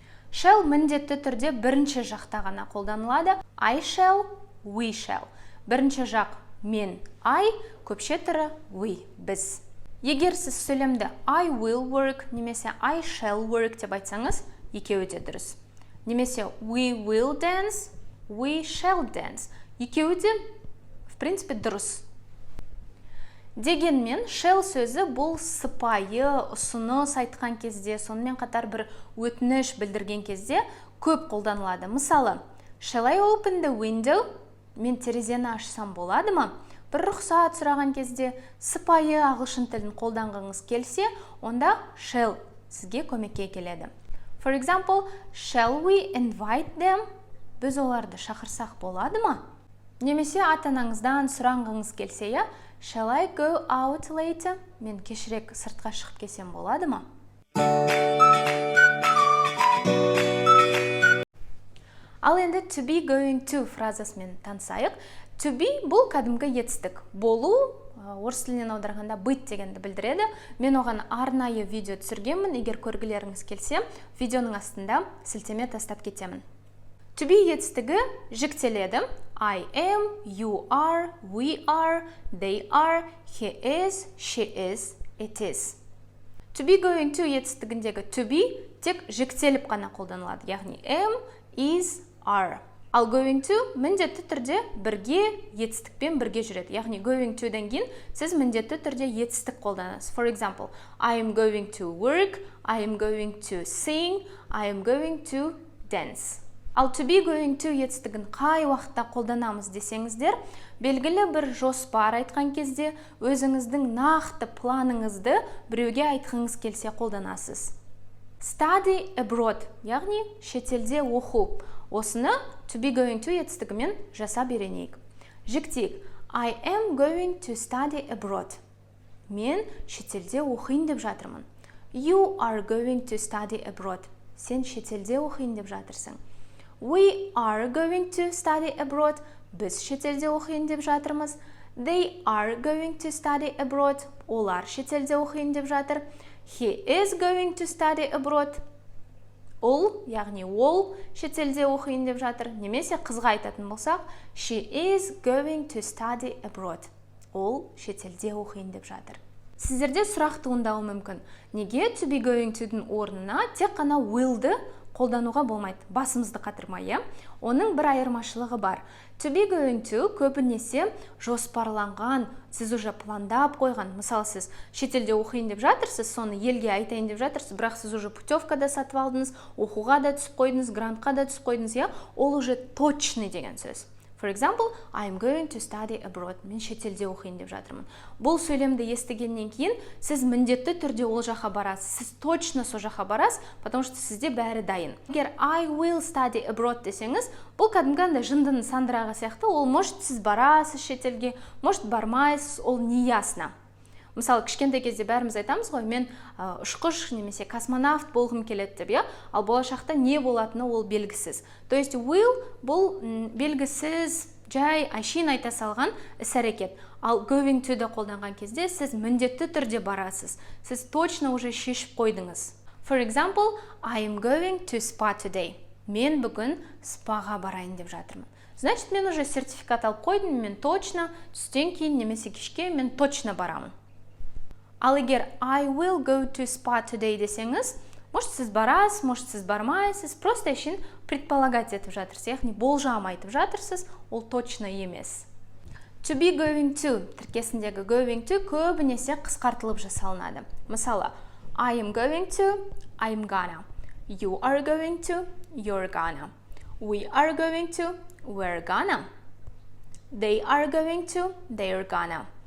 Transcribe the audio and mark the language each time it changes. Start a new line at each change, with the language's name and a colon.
Kazakh: Shall міндетті түрде бірінші жақта ғана қолданылады.
English: I shall, we shall.
Kazakh: Бірінші жақ мен, I, көпше түрі we, біз. Егер сіз сөйлемді
English: I will work
Kazakh: немесе
English: I shall work
Kazakh: деп айтсаңыз, екеуі де дұрыс. Немесе
English: we will dance, we shall dance.
Kazakh: Екеуі де,
Russian: в принципе,
Kazakh: дұрыс. Дегенмен, shall сөзі бұл сыпайы, ұсыныс айтқан кезде, сонымен қатар бір өтініш білдірген кезде көп қолданылады. Мысалы,
English: shall I open the window?
Kazakh: Мен терезені ашсам болады ма? Бір рұқсат сұраған кезде сыпайы ағылшын тілін қолданғыңыз келсе, онда shall сізге көмекке келеді.
English: For example, shall we invite them?
Kazakh: Біз оларды шақырсақ болады ма? Немесе ата-анаңыздан сұрағыңыз келсе,
English: shall I go out later?
Kazakh: Мен кешірек сыртқа шығып келсем болады ма? Ал енді to be going to фразасымен танысайық. To be бұл кәдімгі етістік. Болу, орыс тілінен аударғанда быть дегенді білдіреді. Мен оған арнайы видео түсіргенмін. Егер көргілеріңіз келсе, видеоның астында сілтеме тастап кетемін. To be етістігі жіктеледі.
English: I am, you are, we are, they are, he is, she is, it is.
Kazakh: To be going to етістігіндегі to be тек жіктеліп қана қолданылады. Яғни am, is, are. Ал going to міндетті түрде бірге етістікпен бірге жүреді. Яғни going to-ден кейін сіз міндетті түрде етістік қолданасыз.
English: For example, I am going to work, I am going to sing, I am going to dance.
Kazakh: Ал to be going to етістігін қай уақытта қолданамыз десеңіздер, белгілі бір жоспар айтқан кезде өзіңіздің нақты планыңызды біреуге айтқыңыз келсе қолданасыз. Study abroad, яғни шетелде оқу. Осыны to be going to етістігімен жасап үйренейік. Жіктейік.
English: I am going to study abroad.
Kazakh: Мен шетелде оқиын деп жатырмын.
English: You are going to study abroad.
Kazakh: Сен шетелде оқиын деп жатырсың.
English: We are going to study abroad.
Kazakh: Біз шетелде оқиын деп жатырмыз.
English: They are going to study abroad.
Kazakh: Олар шетелде оқиын деп жатыр.
English: He is going to study abroad.
Kazakh: Ол, яғни ол шетелде оқиын деп жатыр. Немесе қызға айтатын болсақ,
English: she is going to study abroad.
Kazakh: Ол шетелде оқиын деп жатыр. Сіздерде сұрақ туындауы мүмкін. Неге to be going to-дің орнына тек қана will-ді қолдануға болмайды? Басымызды қатырмай, Оның бір айырмашылығы бар. To be going to көбінесе жоспарланған, сіз уже пландап қойған. Мысалы, сіз шетелде оқиын деп жатырсыз, соны елге айтайын деп жатырсыз, бірақ сіз уже путевкада сатып алдыңыз, оқуға да түсіп қойдыңыз, грантқа да түсіп қойдыңыз, ол уже точный деген сөз.
English: For example, I am going to study abroad.
Kazakh: Мен шетелде оқиын деп жатырмын. Бұл сөйлемді естігеннен кейін сіз міндетті түрде ол жаққа барасыз. Сіз точно сол жаққа барасыз,
Russian: потому что
Kazakh: сізде бәрі дайын. Егер
English: I will study abroad
Kazakh: десеңіз, бұл кәдімгі жындының сандырағы сияқты, ол может сіз барасыз шетелге, может бармайсыз, ол
Russian: не ясно.
Kazakh: Мысалы, кішкентай кезде бәріміз айтамыз ғой, мен ұшқыш немесе космонавт болғым келеді деп, ал болашақта не болатыны ол белгісіз.
Russian: То есть
Kazakh: will бұл белгісіз, жай әшейін айта салған іс-әрекет. Ал going to-ді қолданған кезде сіз міндетті түрде барасыз. Сіз точно уже шешіп қойдыңыз.
English: For example, I am going to spa today.
Kazakh: Мен бүгін спаға барайын деп жатырмын.
Russian: Значит,
Kazakh: мен уже сертификат алып қойдым, мен точно түстен кейін немесе кешке мен точно барамын. Ал егер
English: I will go to spa today
Kazakh: десеңіз, может сіз барасыз, может сіз бармайсыз, просто үшін предполагать етіп жатырсыз, яғни болжам айтып жатырсыз, ол точно емес. To be going to тіркесіндегі going to көбінесе қысқартылып жасалынады.
English: Мысалы, I am going to, I'm gonna. You are going to, you're gonna. We are going to, we're gonna. They are going to, they're gonna.